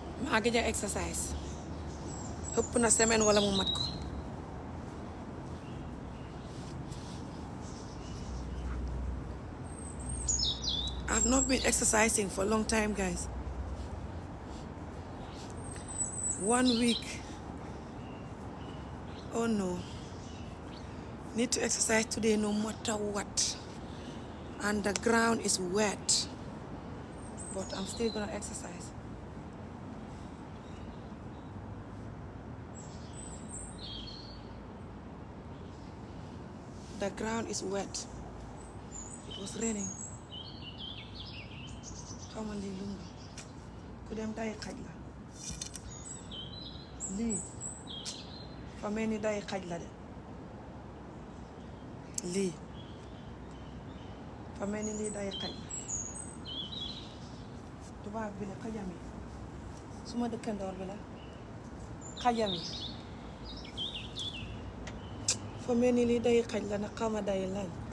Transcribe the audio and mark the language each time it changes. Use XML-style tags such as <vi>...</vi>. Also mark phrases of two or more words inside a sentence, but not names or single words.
<wo>maa ngi ja exercise ëpp na semaine wala mu mat ko.</wo> <en>I've not been exercising for a long time, guys. 1 week. Oh no. Need to exercise today no matter what. And the ground is wet. But I'm still gonna exercise. The ground is wet. It was raining.</en> <wo>xamal lii lu mu ku dem day xaj la lii fa mel ni day xaj la de lii fa mel ni lii day xaj la tubaab bi la xajam yi suma dëkkandoor bi la xajam yi fa mel ni lii day xaj la nag xama day lan</wo>